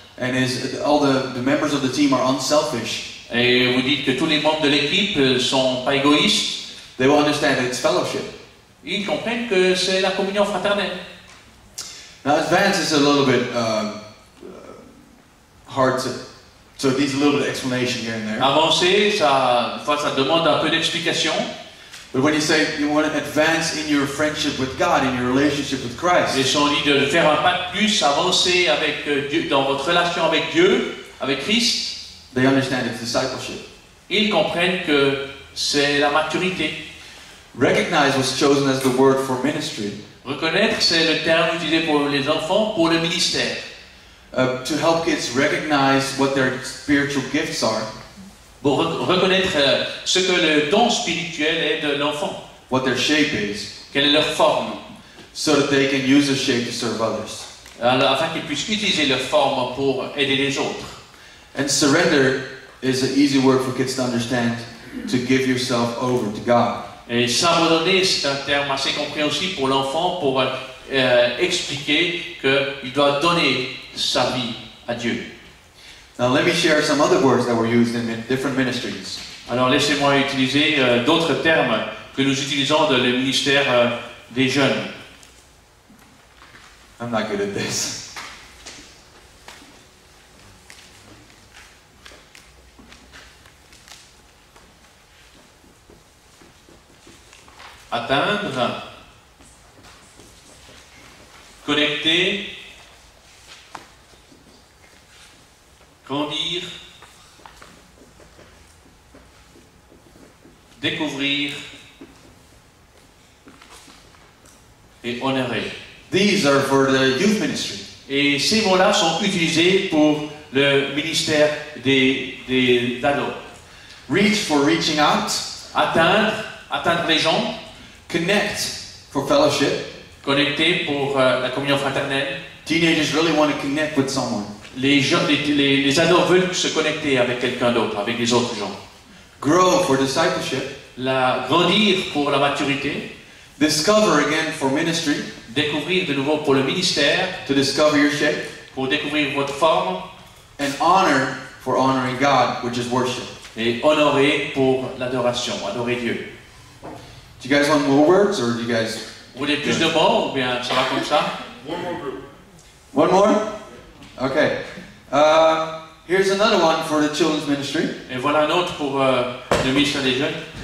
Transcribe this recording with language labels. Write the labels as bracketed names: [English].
[English] and all the members of the team are unselfish, [French] et vous dites que tous les membres de l'équipe ne sont pas égoïstes, [English] they will understand that it's fellowship. [French] ils comprennent que c'est la communion fraternelle. [English] Now, advance is a little bit hard to, so it needs a little bit of explanation here and there. [French] Avancer, ça demande un peu d'explication. [English] But when you say you want to advance in your friendship with God, in your relationship with Christ, [French] Et si on dit de faire un pas de plus, avancer avec Dieu, dans votre relation avec Dieu, avec Christ, [English] they understand it's discipleship. [French] ils comprennent que c'est la maturité. [English] Recognize was chosen as the word for ministry. [French] Reconnaître, c'est le terme utilisé pour les enfants, pour le ministère. [English] To help kids recognize what their spiritual gifts are. [French] pour reconnaître ce que le don spirituel est de l'enfant. [English] What their shape is. [French] Quelle est leur forme. [English] So that they can use the shape to serve others. [French] Alors, afin qu'ils puissent utiliser leur forme pour aider les autres. [English] And surrender is an easy word for kids to understand. To give yourself over to God. [French] Et s'abandonner, c'est un terme assez compréhensible pour l'enfant pour expliquer qu'il doit donner sa vie à Dieu. [English] Now let me share some other words that were used in different ministries. [French] Alors laissez-moi utiliser d'autres termes que nous utilisons dans le ministère des jeunes. [English] I'm not good at this. [French] Atteindre, connecter, grandir, découvrir et honorer. [English] These are for the youth ministry. [French] Et ces mots-là sont utilisés pour le ministère des ados. [English] Reach for reaching out. [French] Atteindre les gens. [English] Connect for fellowship. [French] Connecter pour la communion fraternelle. [English] Teenagers really want to connect with someone. [French] Les ados veulent se connecter avec quelqu'un d'autre, avec les autres gens. [English] Grow for discipleship. [French] Grandir pour la maturité. [English] Discover again for ministry. [French] Découvrir de nouveau pour le ministère. [English] To discover your shape. [French] Pour découvrir votre forme. [English] And honor for honoring God, which is worship. [French] Et honorer pour l'adoration, adorer Dieu. [English] Do you guys want more words, or do you guys? [French] Vous voulez plus de mots ou bien ça va comme ça? [English] One more group. One more? Okay. Here's another one for the children's ministry. [French] Et voilà un autre pour le ministère des jeunes.